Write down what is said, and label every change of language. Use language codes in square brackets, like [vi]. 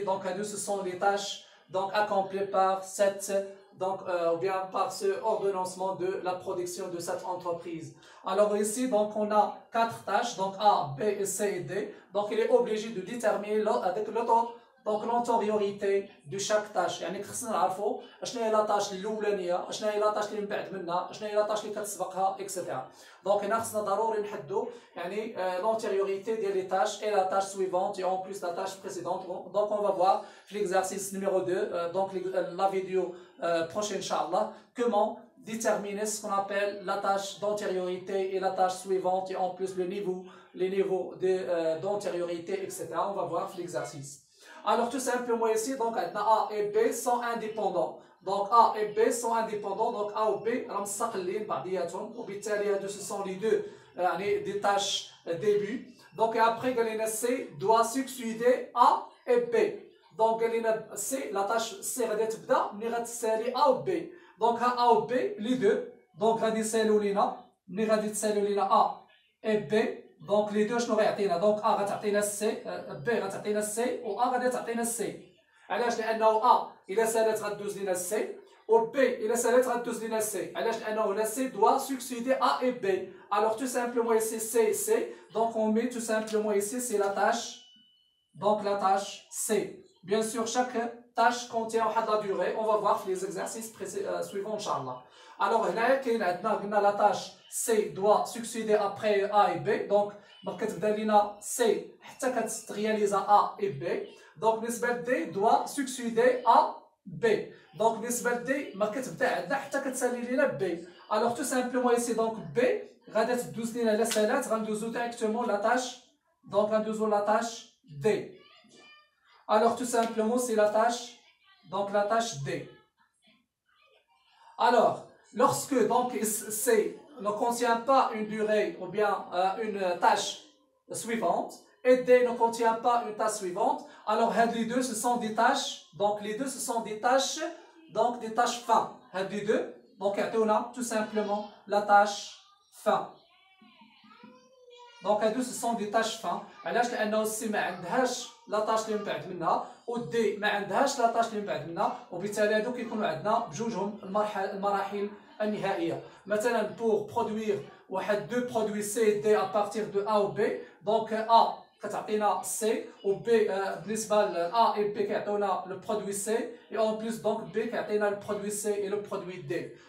[fr] Donc, ce sont les tâches donc, accomplies par cette, donc, ou bien par ce ordonnancement de la production de cette entreprise. Alors ici, donc, on a 4 tâches, donc A, B, C et D. Donc, il est obligé de déterminer avec donc l'antériorité de chaque tâche. [ar] يعني خصنا نعرفوا اشنا هي لا تاش الاولانيه، اشنا هي لا تاش اللي من بعد منها، اشنا هي لا تاش اللي كتسبقها اكسيتيرا. دونك هنا خصنا ضروري نحدوا يعني [fr] l'antériorité ديال les tâches et la tâche suivante et en plus la tâche précédente. Donc on va voir l'exercice numéro 2 donc la vidéo prochaine inchallah comment déterminer ce qu'on appelle la tâche d'antériorité et la tâche suivante et en plus les niveaux d'antériorité etc. On va voir l'exercice. Alors tout simplement ici, donc A et B sont indépendants. Donc A et B sont indépendants. Donc A ou B, ce sont les deux des tâches début. Donc après, C doit succéder A et B. Donc C, la tâche C va être A ou B. Donc A ou B, les deux. Donc A et B. Donc les deux [ar] شنو غيعطينا دونك A غتعطينا C B غتعطينا C و A غادي تعطينا C. علاش؟ لأنه A إلا سالات غدوز لينا C و B إلا سالات غدوز لينا C. علاش؟ لأنه [fr] هنا C doit succéder A et B. Alors tout simplement ici C. Donc on met tout simplement ici c'est la tâche. Donc la tâche C. Bien sûr chaque tâche contient la durée. On va voir les exercices suivants inchallah. Alors [ar] هنا كاين عندنا قلنا [fr] la tâche C doit succéder après A et B. [ar] Donc كتبدا لينا C حتى كترياليزا A et B. [fr] Donc [ar] بالنسبة ل [fr] D doit succéder A B. [ar] Donc بالنسبة ل D ما كتبدا عندنا حتى كتسالي لينا B. [fr] Alors tout simplement ici donc B [ar] غادا تدوز لينا لا سالات غندوزو [fr] directement la tâche. Donc [ar] غندوزو [fr] la tâche D. Alors tout simplement c'est la tâche donc la tâche D. Alors lorsque donc C ne contient pas une durée ou bien une tâche suivante et D ne contient pas une tâche suivante, alors les deux ce sont des tâches, donc les deux ce sont des tâches, donc des tâches fin. Les deux, donc on a tout simplement la tâche fin. Donc les deux ce sont des tâches fin. [ar] علاش؟ لأنه C ما عندهاش لا تاش اللي من بعد منها و دي ما عندهاش لا تاش اللي من بعد منها وبالتالي هادو كيكونوا عندنا بجوجهم المراحل النهائيه. مثلا [fr] pour produire [ar] واحد دو برودوي C D [fr] à partir de A ou B donc [ar] A كتعطينا C و B بالنسبه ل A et B كيعطيونا لو برودوي C [fr] et en plus donc [ar] B كيعطينا لو برودوي C et لو برودوي D.